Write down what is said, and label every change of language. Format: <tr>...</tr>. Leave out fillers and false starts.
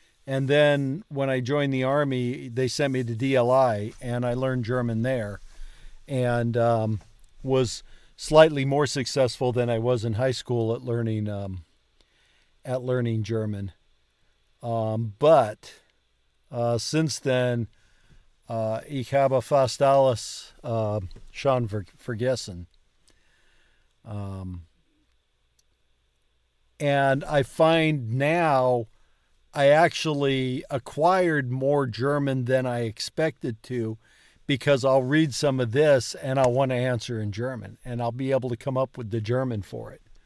<en>And then when I joined the Army, they sent me to DLI, and I learned German there, and was slightly more successful than I was in high school at learning German. But since then,</en> <de>ich habe fast alles schon vergessen.</de> <en>And I find now I actually acquired more German than I expected to, because I'll read some of this and I'll want to answer in German, and I'll be able to come up with the German for it.</en>